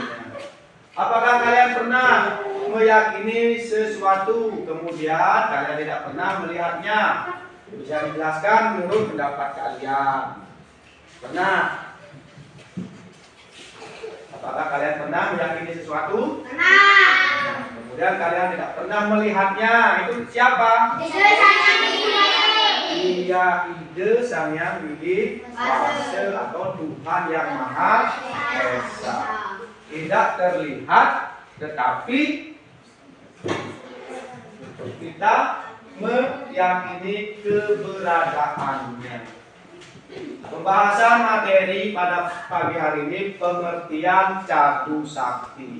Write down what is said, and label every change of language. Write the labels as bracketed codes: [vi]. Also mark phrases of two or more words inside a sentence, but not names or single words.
[id] Apakah kalian pernah meyakini sesuatu, kemudian kalian tidak pernah melihatnya. Bisa dijelaskan menurut pendapat kalian. Pernah? Apakah kalian pernah meyakini sesuatu? Pernah. Kemudian kalian tidak pernah melihatnya. Itu siapa? Ide Sang Widi. Iya, ide Sang Yang Widi Wase atau Tuhan Yang Maha Esa. Tidak terlihat, tetapi kita meyakini keberadaannya. Pembahasan materi pada pagi hari ini pengertian Cadu Sakti.